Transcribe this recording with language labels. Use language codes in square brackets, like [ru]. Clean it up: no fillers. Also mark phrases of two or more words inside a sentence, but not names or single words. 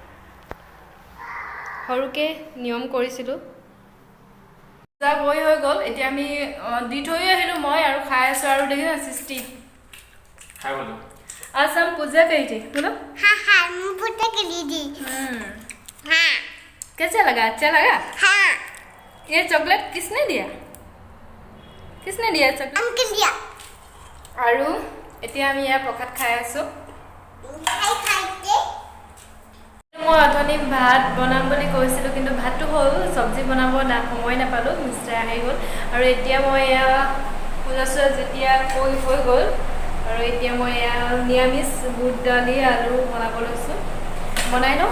[as] সৰুকৈ নিয়ম কৰিছিলোঁ পূজা গৈ হৈ গ'ল এতিয়া আমি দি থৈ আহিলোঁ মই আৰু খাই আছোঁ আৰু দেখিছোঁ সৃষ্টি [hi] आज हम पूजा करी थी बोलो हाँ हाँ मैं पूजा करी थी हाँ कैसा लगा अच्छा लगा हाँ ये चॉकलेट किसने दिया चॉकलेट अंकल दिया [as] আৰু এতিয়া আমি ইয়াৰ প্ৰসাদ খাই আছোঁ [hi] खाई खाई के [as] মই অথনি ভাত বনাম বুলি কৈছিলোঁ কিন্তু ভাতটো হ'ল চব্জি বনাব সময় নাপালোঁ মিষ্টাৰ আহি গ'ল আৰু এতিয়া মই এয়া পূজা চূজা যেতিয়া হৈ গ'ল আৰু এতিয়া মই এয়া নিৰামিষ বুট দালি আলু বনাব লৈছোঁ বনাই লওঁ